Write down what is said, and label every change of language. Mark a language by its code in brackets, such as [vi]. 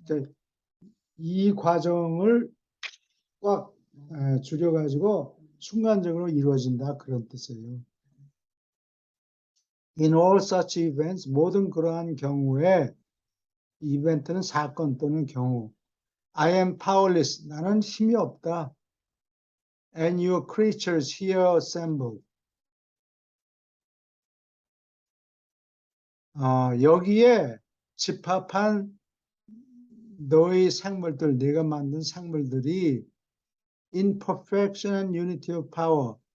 [ko] 그러니까 이 과정을 꽉 줄여가지고 순간적으로 이루어진다 그런 뜻이에요. [en] In all such events, [ko] 모든 그러한 경우에 이벤트는 사건 또는 경우. [en] I am powerless. [ko] 나는 힘이 없다. [en] And your creatures here assembled. [ko] 여기에 집합한 너의 생물들, 내가 만든 생물들이 [en] in perfection and unity of power.